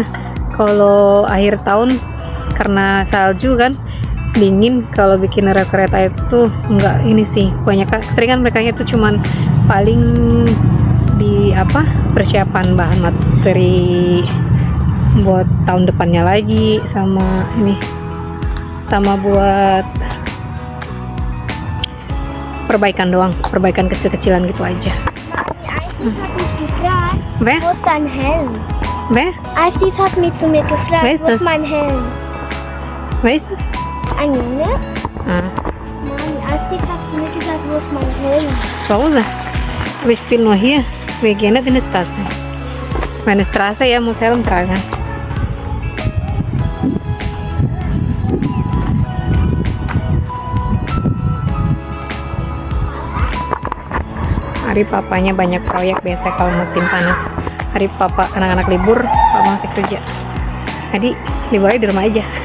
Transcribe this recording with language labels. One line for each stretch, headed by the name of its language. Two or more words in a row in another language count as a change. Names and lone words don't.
Indonesian: kalau akhir tahun karena salju kan dingin, kalau bikin rel kereta itu enggak ini sih, banyak keseringan mereka itu cuman paling di persiapan bahan materi buat tahun depannya lagi, sama ini, sama buat perbaikan doang, perbaikan kecil-kecilan gitu aja.
German: Eisdies hat mich gefragt, Wer? wo ist dein Helm? Wer? Eisdies hat mich zu mir gefragt, Wer ist wo das? ist mein Helm? Wer ist das? Ein Junge? Ah, Nein, Eisdies hat zu mir gesagt, wo ist mein Helm? zu Hause. Aber ich bin nur hier. Wir gehen nicht in die Straße. Meine Straße, ja, muss Helm tragen.
Indonesian: Hari papanya banyak proyek biasa kalau musim panas. Hari papa anak-anak libur, papa masih kerja. Jadi liburnya di rumah aja.